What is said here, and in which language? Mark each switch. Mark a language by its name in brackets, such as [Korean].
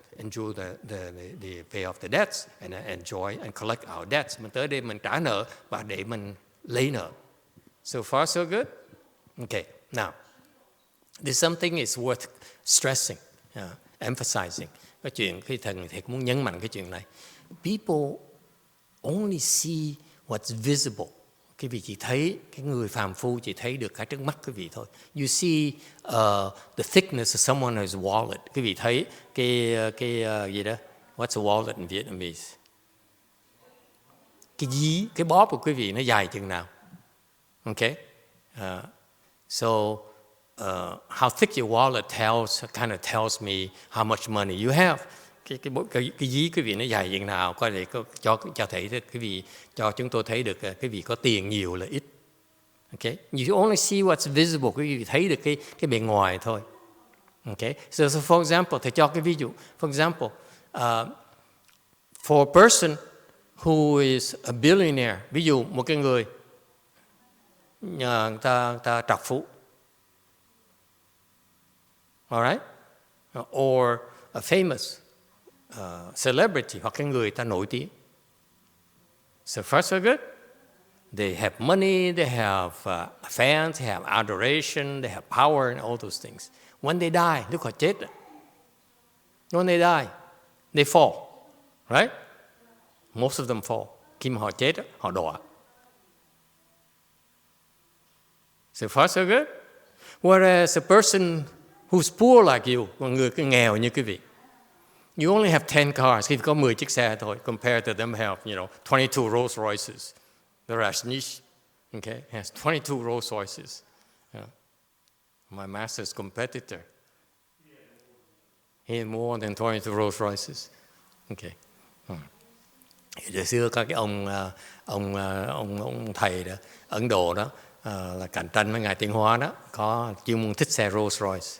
[English] enjoy the pay off the debts and enjoy and collect our debts. [Vietnamese] Mình tới đây mình trả nợ và để mình lấy nợ. [English] So far so good? Okay, now, there's something is worth stressing, emphasizing. [Vietnamese] Cái chuyện khi thầy cũng muốn nhấn mạnh cái chuyện này. [English] People only see what's visible. [Vietnamese] Quý vị chỉ thấy, cái người phàm phu chỉ thấy được cái trước mắt quý vị thôi. [English] You see the thickness of someone's wallet. [Vietnamese] Quý vị thấy cái gì đó? [English] What's a wallet in Vietnamese? [Vietnamese] Cái dí, cái bóp của quý vị nó dài chừng nào? [English] Okay? So how thick your wallet kind of tells me how much money you have. [Vietnamese] Cái dí quý vị nó dài chừng nào, coi để cho thấy quý vị, cho chúng tôi thấy được quý vị có tiền nhiều là ít. Okay? [English] You only see what's visible, [Vietnamese] quý vị thấy được cái bề ngoài thôi. Okay? [English] So for example, [Vietnamese] thầy cho cái ví dụ. [English] For example, for a person who is a billionaire, [Vietnamese] ví dụ một cái người ta trọc phú, [English] alright, or a famous celebrity, [Vietnamese] hoặc cái người ta nổi tiếng. [English] So first so good. They have money, they have fans, they have adoration, they have power and all those things. When they die, [Vietnamese] lúc họ chết, [English] when they die, they fall, right? Most of them fall. [Vietnamese] Khi mà họ chết, họ đọa. [English] So far so good. Whereas a person who's poor like you, [Vietnamese] một người cứ nghèo như quý vị, [English] you only have 10 cars, [Vietnamese] khi có 10 chiếc xe thôi, [English] compared to them have, 22 Rolls Royces. The Rajneesh, okay, has 22 Rolls Royces. My master's competitor, he had more than 22 Rolls Royces. Okay. [Vietnamese] Hồi xưa có cái ông thầy đó, Ấn Độ đó, là cạnh tranh với ngài Tiến Hóa đó, có chuyên môn thích xe Rolls Royce.